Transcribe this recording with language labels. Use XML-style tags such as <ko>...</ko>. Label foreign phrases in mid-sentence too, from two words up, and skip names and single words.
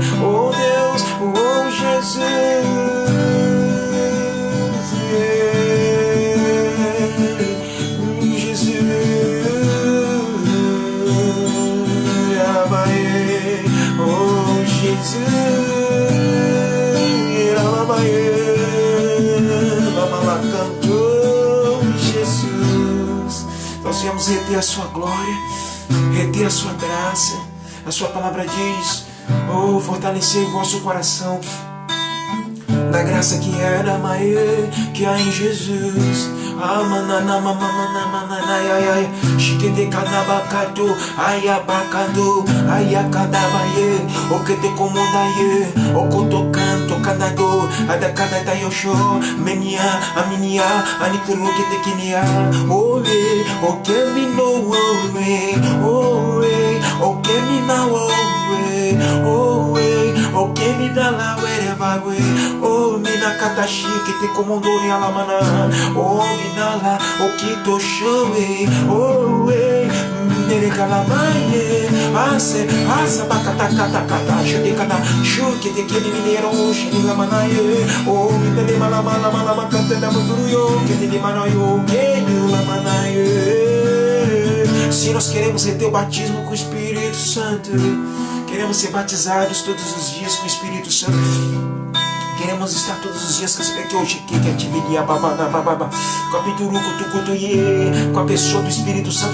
<pt>Oh Deus, oh Jesus, Jesus, oh Jesus, Jesus. Nós viemos reter a sua glória, reter a sua graça. A sua palavra diz: oh, fortalecei o vosso coração da graça que era maior, que há em Jesus. Shikete kanabakato, ayabakado, ayakadabaye, okete komodaye, okotokanto kanado, adakadata yosho, menia, aminia, anikurukete kinia, owe, okemino, owe, okemina, owe, okemina la wherever we, oh, mina katashi, kete komondori alamana, oh, minala, okito showe, oh, nere kalamaye, asa bakata, shute kata, shuke te kene minero, shini lamanaye, oh, minele malamala, makate da muturuyo, kene manayo, kene lamanaye. Se nós queremos reter o batismo com o Espírito Santo, queremos ser batizados todos os dias com o Espírito Santo, queremos estar todos os dias com a pessoa do Espírito Santo.</pt>